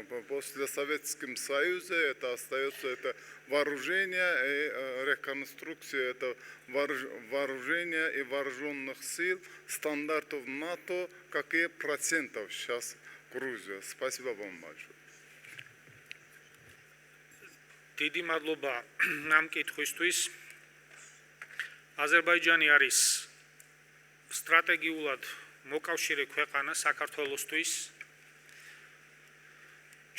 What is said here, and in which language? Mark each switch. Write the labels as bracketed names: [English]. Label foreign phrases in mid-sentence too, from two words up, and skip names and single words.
[Russian] После Советского Союза это остается это вооружение и реконструкция это вооружения и вооруженных сил стандартов НАТО. Какие процентов сейчас Грузия? Спасибо вам большое. [Georgian] დიდი მადლობა ამ კითხვისთვის. აზერბაიჯანი არის სტრატეგიულად მოკავშირე ქვეყანა საქართველოსთვის.